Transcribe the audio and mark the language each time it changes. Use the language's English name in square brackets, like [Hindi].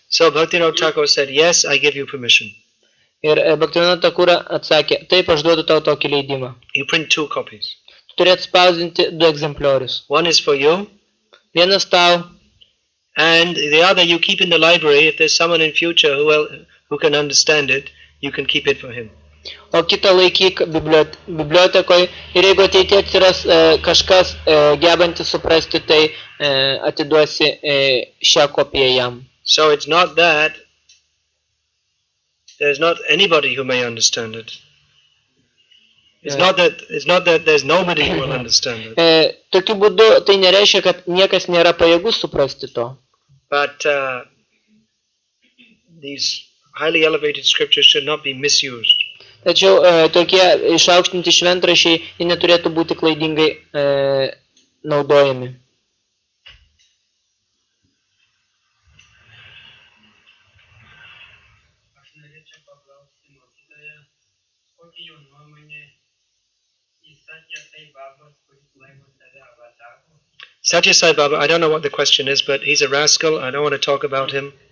[English] So Bhaktivinoda Thakur said, yes, I give you permission. [Lithuanian] Ir Bhaktivinoda Thakura atsakė, taip, aš duodu tau tokį leidimą. [English] You print 2 copies. [Lithuanian] Turėt spausdinti 2 egzempliorius. [English] One is for you, [Lithuanian] Vienas tau, [English] and the other you keep in the library. If there's someone in future who can understand it, you can keep it for him. [Lithuanian] o kitą laikyk bibliotekoje. Ir jeigu ateityje atsiras kažkas gebantis suprasti, tai atiduosi šią kopiją jam. [English] So it's not that there's not anybody who may understand it. It's not that there's nobody who will understand it. [Lithuanian] Tokiu būdu tai nereiškia, kad niekas nėra pajėgus suprasti to. [English] But these highly elevated scriptures should not be misused. [Lithuanian] Tačiau tokie išaukštinti šventraščiai neturėtų būti klaidingai naudojami. Aš norėčiau paklausti mokytoją, kokia jo nuomonė į Satya Sai Babos, kuris laiko save avataru. [English] Satya Sai Baba, I don't know what the question is, but he's a rascal. I don't want to talk about him.